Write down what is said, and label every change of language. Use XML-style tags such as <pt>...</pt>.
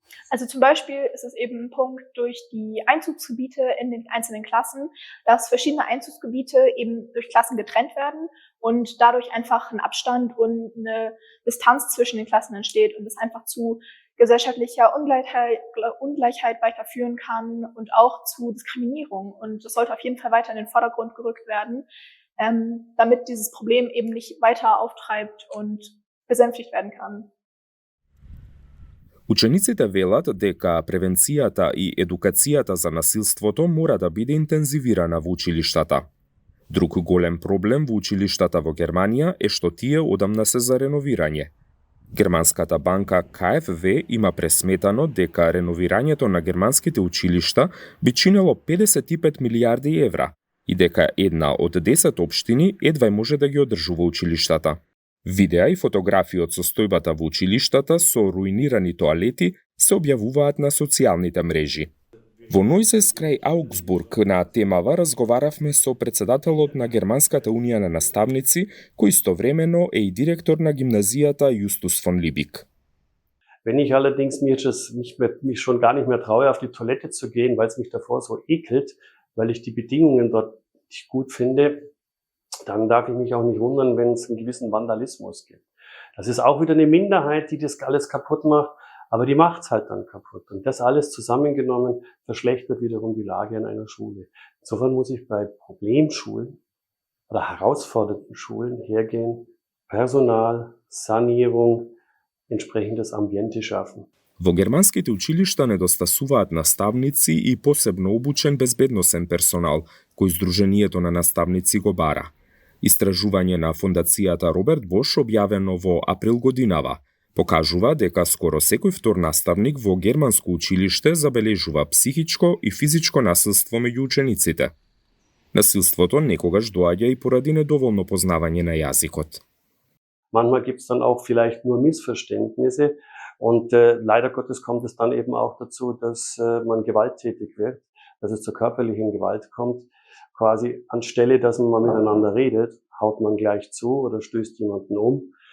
<de>Also zum Beispiel ist es eben ein Punkt durch die Einzugsgebiete in den einzelnen Klassen, dass verschiedene Einzugsgebiete eben durch Klassen getrennt werden und dadurch einfach ein Abstand und eine Distanz zwischen den Klassen entsteht und es einfach zu gesellschaftlicher Ungleichheit weiterführen kann und auch zu Diskriminierung. Und das sollte auf jeden Fall weiter in den Vordergrund gerückt werden, damit dieses Problem eben nicht weiter auftreibt und besänftigt werden kann.</de> <mk>Учениците велат дека превенцијата и едукацијата за насилството мора да биде интензивирана во училиштата. Друг голем проблем во училиштата во Германија е што тие одамна се за реновирање. Германската банка KfW има пресметано дека реновирањето на германските училишта би чинело 55 милијарди евра и дека една од 10 општини едва може да ги одржува училиштата. Видеа и фотографии од состојбата во училиштата со руинирани тоалети се објавуваат на социјалните мрежи. Во Нојзес крај Аугсбург на темава разговаравме со председателот на Германската унија на наставници, кој истовремено е и директор на гимназијата Justus von Liebig.</mk> <de>Wenn ich allerdings mich schon gar nicht mehr traue, auf die Toilette zu gehen, weil es mich davor so ekelt, weil ich die Bedingungen dort nicht gut finde, dann darf ich mich auch nicht wundern, wenn es einen gewissen Vandalismus gibt. Das ist auch wieder eine Minderheit, die das alles kaputt macht, aber die macht's halt dann kaputt. Und das alles zusammengenommen verschlechtert wiederum die Lage an einer Schule. Insofern muss ich bei Problemschulen oder herausfordernden Schulen hergehen, Personal, Sanierung, entsprechendes Ambiente schaffen.</de> <mk>Во германските училишта недостасуваат наставници и посебно обучен безбедносен персонал, кој Сдруженијето на наставници го бара. Истражување на фондацијата Роберт Бош објавено во април годинава покажува дека скоро секој втор наставник во германско училиште забележува психичко и физичко насилство меѓу учениците. Насилството некогаш доаѓа и поради недоволно познавање на јазикот.</mk> <de>Manchmal gibt es dann auch vielleicht nur Missverständnisse und leider Gottes kommt es dann eben auch dazu, dass man gewalttätig wird, dass es zur körperlichen Gewalt kommt. Quasi anstelle, dass man mal miteinander redet, haut man gleich zu oder stößt jemanden um.</de>